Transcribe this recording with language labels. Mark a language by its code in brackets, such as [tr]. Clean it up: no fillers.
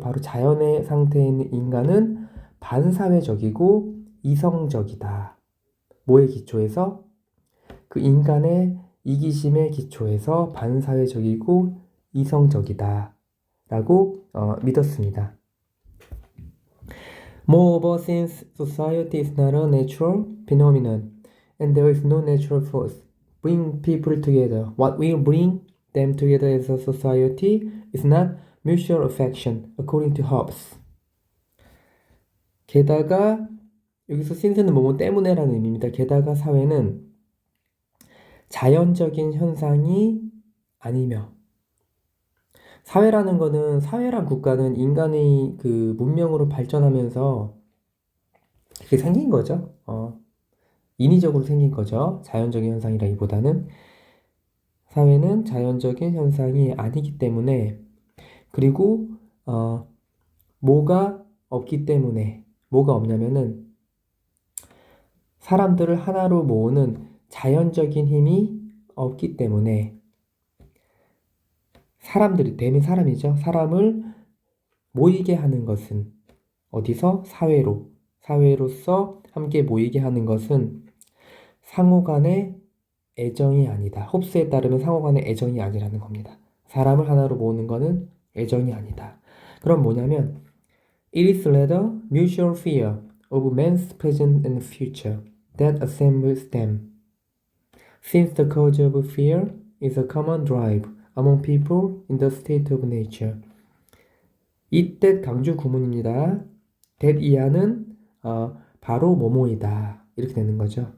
[ko] 바로 자연의 상태에 있는 인간은 반사회적이고 이성적이다. 뭐의 기초에서? 그 인간의 이기심의 기초에서 반사회적이고 이성적이다 라고 믿었습니다. [en] Moreover, since society is not a natural phenomenon and there is no natural force bring people together, what will bring them together as a society is not mutual affection, according to Hobbes. [ko] 게다가 여기서 since는 뭐뭐 때문에라는 의미입니다. 게다가 사회는 자연적인 현상이 아니며 사회랑 국가는 인간의 문명으로 발전하면서 그게 생긴 거죠. 인위적으로 생긴 거죠. 자연적인 현상이라기보다는 사회는 자연적인 현상이 아니기 때문에 그리고 뭐가 없기 때문에 뭐가 없냐면은 사람들을 하나로 모으는 자연적인 힘이 없기 때문에 대면 사람이죠. 사람을 모이게 하는 것은 어디서? 사회로서 함께 모이게 하는 것은 상호간의 애정이 아니다. 홉스에 따르면 상호간의 애정이 아니라는 겁니다. 사람을 하나로 모으는 것은 애정이 아니다. 그럼 뭐냐면 [en] It is rather mutual fear of man's present and future that assembles them. Since the cause of fear is a common drive among people in the state of nature. [ko] 이 that 강조 구문입니다. that 이하는 바로 뭐뭐이다. 이렇게 되는 거죠.